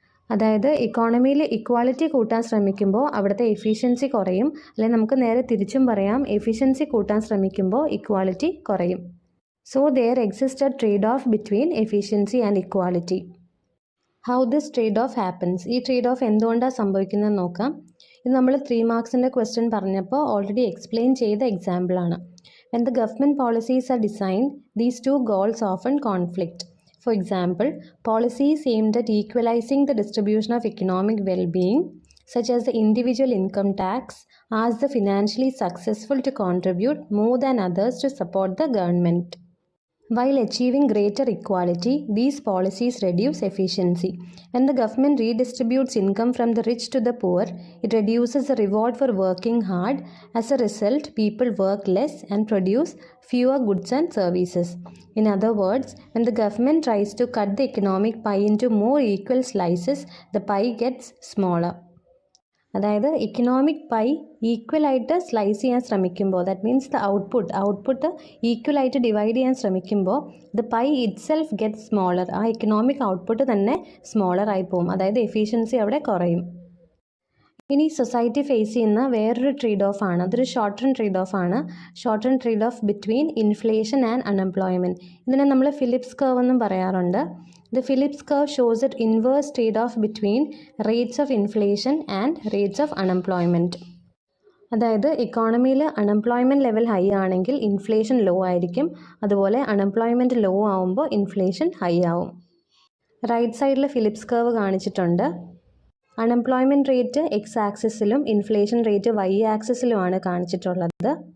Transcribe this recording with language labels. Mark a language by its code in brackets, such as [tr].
[ml] അതായത് ഇക്കോണമിയിൽ ഇക്വാളിറ്റി കൂട്ടാൻ ശ്രമിക്കുമ്പോൾ അവിടുത്തെ എഫിഷ്യൻസി കുറയും, അല്ലെങ്കിൽ നമുക്ക് നേരെ തിരിച്ചും പറയാം, എഫിഷ്യൻസി കൂട്ടാൻ ശ്രമിക്കുമ്പോൾ ഇക്വാളിറ്റി കുറയും. [en] So there exist a trade off between efficiency and equality. How this trade off happens? [ml] ഈ ട്രേഡ് ഓഫ് എന്തുകൊണ്ടാണ് സംഭവിക്കുന്നതെന്ന് നോക്കാം. ഇത് നമ്മൾ 3 മാർക്സിൻ്റെ ക്വസ്റ്റ്യൻ പറഞ്ഞപ്പോൾ ഓൾറെഡി എക്സ്പ്ലെയിൻ ചെയ്ത എക്സാമ്പിളാണ്. [en] When the government policies are designed, these two goals often conflict. For example, policies aimed at equalizing the distribution of economic well-being, such as the individual income tax, ask the financially successful to contribute more than others to support the government. While achieving greater equality, these policies reduce efficiency. When the government redistributes income from the rich to the poor, it reduces the reward for working hard. As a result, people work less and produce fewer goods and services. In other words, when the government tries to cut the economic pie into more equal slices, the pie gets smaller. [ml] അതായത് economic pi ഈക്വലായിട്ട് slice ചെയ്യാൻ ശ്രമിക്കുമ്പോൾ, that means the output ഈക്വലായിട്ട് divide ചെയ്യാൻ ശ്രമിക്കുമ്പോൾ [en] The pie itself get smaller. [ml] ആ economic output തന്നെ smaller ആയി പോകും, അതായത് എഫിഷ്യൻസി അവിടെ കുറയും. ഇനി സൊസൈറ്റി ഫേസ് ചെയ്യുന്ന വേറൊരു ട്രേഡ് ഓഫ് ആണ്, അതൊരു ഷോർട്ട് റൺ ട്രേഡ് ഓഫ് ആണ്. Short run trade off between inflation and unemployment. ഇതിനെ നമ്മൾ ഫിലിപ്സ് കർവ് എന്നും പറയാറുണ്ട്. [en] The Phillips curve shows an inverse trade-off between rates of inflation and rates of unemployment. [ml] അതായത് ഇക്കോണമിയിൽ unemployment level high ആണെങ്കിൽ inflation law ആയിരിക്കും, അതുപോലെ unemployment law ആവുമ്പോൾ inflation high ആവും. റൈറ്റ് സൈഡിൽ ഫിലിപ്സ് കർവ് കാണിച്ചിട്ടുണ്ട്. Unemployment rate X ആക്സിസിലും inflation rate Y ആക്സിസിലുമാണ് കാണിച്ചിട്ടുള്ളത്.